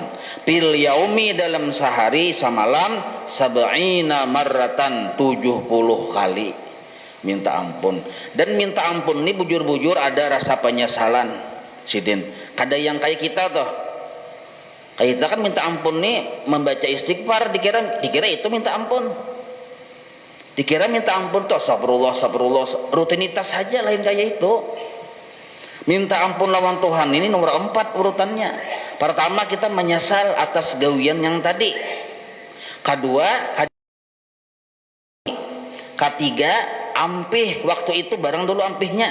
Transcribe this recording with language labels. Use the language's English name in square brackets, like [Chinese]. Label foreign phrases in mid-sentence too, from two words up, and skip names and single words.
[Arabic] في اليوم, [Indonesian] dalam sehari semalam, [Arabic] سبعين مرة, [Indonesian] 70 kali minta ampun. [Banjar] Dan minta ampun ini bujur-bujur ada rasa penyesalan, Sidin. Kada yang kayak kita tuh. Kayak kita kan minta ampun nih membaca istighfar, dikira itu minta ampun. [Indonesian] Dikira minta ampun tuh astagfirullah, rutinitas saja, lain kayak itu. [Banjar] Minta ampun lawan Tuhan ini nomor 4 urutannya. Pertama, kita menyesal atas gawian yang tadi. Kedua, ketiga, ampih, waktu itu barang dulu ampihnya.